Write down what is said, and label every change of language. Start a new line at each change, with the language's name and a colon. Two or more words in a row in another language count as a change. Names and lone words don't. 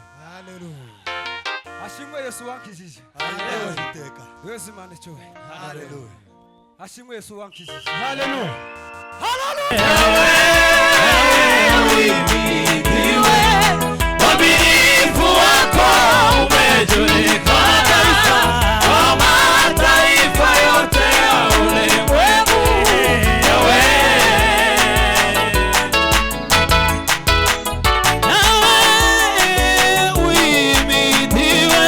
Kinyarwanda: Haleluya. Ashimwe Yesu wankijije. Haleluya. Iteka. Duheze Imana icyubahiro. Haleluya. Ashimwe Yesu wankijije. Haleluya.
Swahili: Waminifu wako umejulikana kwa mataifa yote ya ulimwengu. Yawe, nawe uhimidiwe.